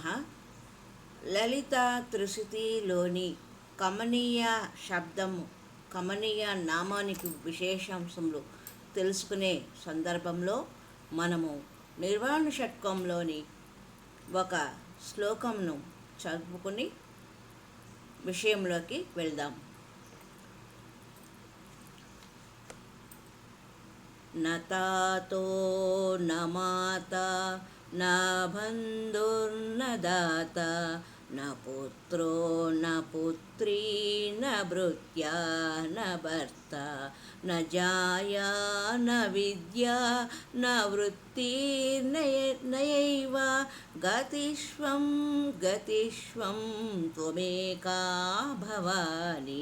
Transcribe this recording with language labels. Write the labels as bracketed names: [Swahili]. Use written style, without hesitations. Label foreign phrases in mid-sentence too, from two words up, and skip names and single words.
[Telugu] లలితా త్రిశతిలోని కమనీయ శబ్దము, కమనీయ నామానికి విశేషాంశములు తెలుసుకునే సందర్భంలో మనము నిర్వాణ షట్కంలోని ఒక శ్లోకంను చదువుకుని విషయంలోకి వెళ్దాం. [Sanskrit] न तातो न माता न बन्धुर्न दाता न पुत्रो न पुत्री न भृत्या न भर्ता न जाया न विद्या न वृत्तिर्नयैव गतिष्वं त्वमेका भवानि.